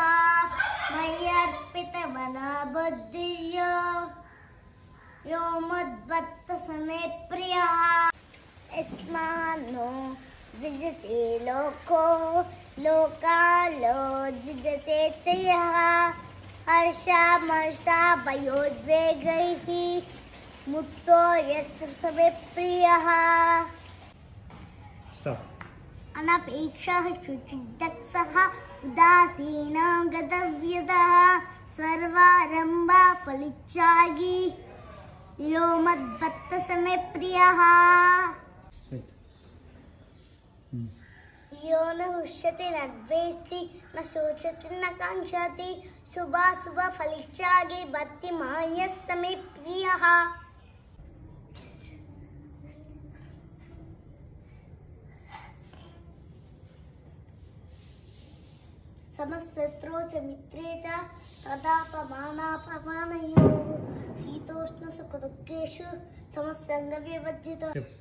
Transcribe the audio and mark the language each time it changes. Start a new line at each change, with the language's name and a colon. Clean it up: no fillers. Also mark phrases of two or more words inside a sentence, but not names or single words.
Sanskrit: మయ్యర్పితమనో బుద్ధిర్యో యో మద్భక్తః మే ప్రియః యస్మాన్నో విజతే లోకో లోకాలో విజతే చయః హర్షామర్షా భయోద్వేగైః ముక్తో యత్ర సమే ప్రియః అనపేక్షః శుచిదక్షః ఉదాసీనో గతవ్యదః సర్వారంభా ఫలిత్యాగి యో మద్భక్తః సమే ప్రియః यो न हुष्यति न द्वेष्टि न शोचति न काङ्क्षति शुभाशुभ फलित्यागे भक्तिमान्यः समे प्रियः समशत्रौ च मित्रे च तदापमानापमानयोः शीतोष्णसुखदुःखेषु समसङ्गविवर्जितः